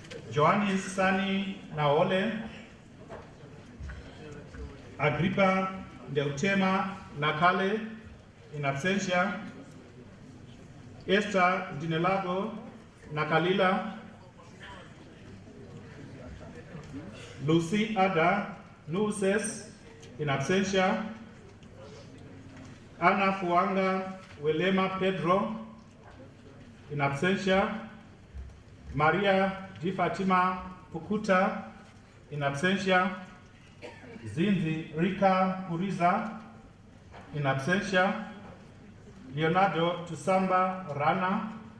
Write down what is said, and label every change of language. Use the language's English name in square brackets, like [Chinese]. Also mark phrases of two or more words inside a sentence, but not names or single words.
[English] Johannes Sani Naole, Agrippa Deutema Nakale, [Latin] in absentia, [English] Esther Dinelago Nakalila, Lucy Ada Nuses, [Latin] in absentia, [English] Anna Fuanga Welema Pedro, [Latin] in absentia, [English] Maria Di Fatima Pukuta, [Latin] in absentia, [English] Zinzi Rika Puriza, [Latin] in absentia, [English] Leonardo Tusamba Rana,